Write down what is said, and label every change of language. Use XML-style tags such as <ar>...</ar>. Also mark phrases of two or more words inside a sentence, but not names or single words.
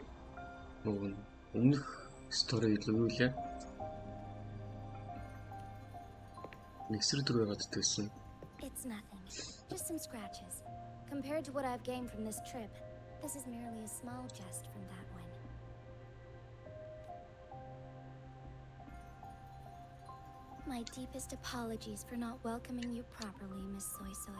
<mn>Нөгөө өмнөх стори илүү юу лээ? Эсрэг дүр байгаад тайсан.</mn> <en>It's nothing. Just some scratches. Compared to what I've gained from this trip, this is merely a small jest from that one. My deepest apologies for not welcoming you properly, Miss Soy Soy.</en>